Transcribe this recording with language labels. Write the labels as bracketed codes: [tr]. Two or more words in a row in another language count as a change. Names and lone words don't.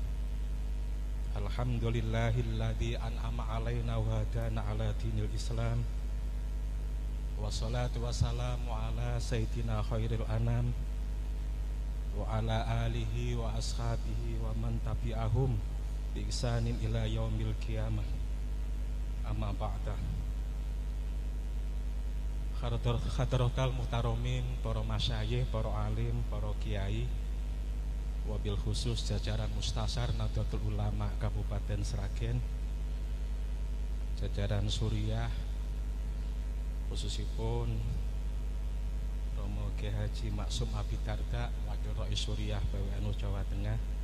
[ar] الحمد لله الذي أنعم علينا وهدانا على دين الإسلام. والصلاة والسلام على سيدنا خير الأنام وعلى آله وأصحابه ومن تبعهم بإحسان إلى يوم القيامة. أما بعد. حضرة المحترمين, [id] para masyayikh, para alim, para kiai, [ar] وبالخصوص [id] jajaran Mustasar Nahdlatul Ulama Kabupaten Sragen, jajaran Suriah, khususipun Romo Kiai Haji Maksum Abidarda, Wakil Rais Suriah PWNU Jawa Tengah,